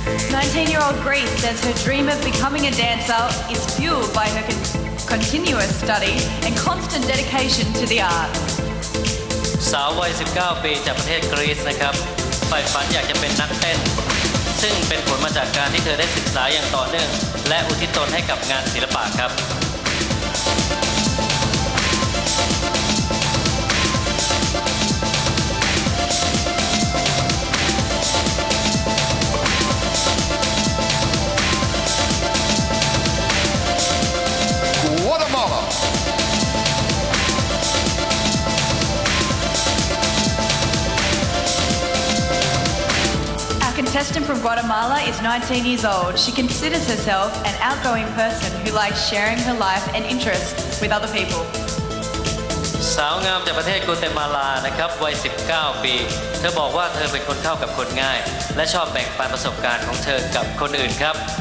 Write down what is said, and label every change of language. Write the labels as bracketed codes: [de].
[en] Nineteen-year-old Greece says her dream of becoming a dancer is fueled by her continuous study and constant dedication to the art. [th] สาววัย 19 ปีจากประเทศกรีซนะครับใฝ่ฝันอยากจะเป็นนักเต้น ซึ่งเป็นผลมาจากการที่เธอได้ศึกษาอย่างต่อเนื่องและอุทิศตนให้กับงานศิลปะครับ [en] Guatemala. Our contestant from Guatemala is 19 years old. She considers herself an outgoing person who likes sharing her life and interests with other people. [th] สาวงามจากประเทศกัวเตมาลานะครับวัย 19 ปี เธอบอกว่าเธอเป็นคนเข้ากับคนง่าย และชอบแบ่งปันประสบการณ์ของเธอกับคนอื่นครับ